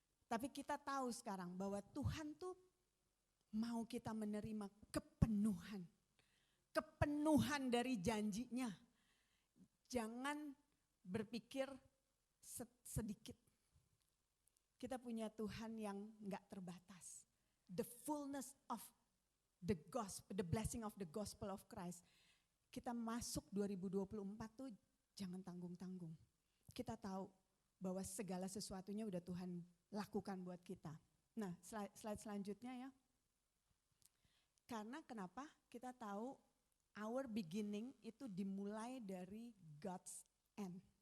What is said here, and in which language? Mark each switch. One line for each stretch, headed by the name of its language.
Indonesian: Tapi kita tahu sekarang bahwa Tuhan tuh mau kita menerima kepenuhan. Kepenuhan dari janjinya. Jangan berpikir sedikit. Kita punya Tuhan yang enggak terbatas.
English: The fullness of the gospel, the blessing of the gospel of Christ.
Indonesian: Kita masuk 2024 tuh jangan tanggung-tanggung. Kita tahu bahwa segala sesuatunya udah Tuhan lakukan buat kita. Nah, slide selanjutnya ya. Karena kenapa? Kita tahu
English: our beginning
Indonesian: itu dimulai dari
English: God's end.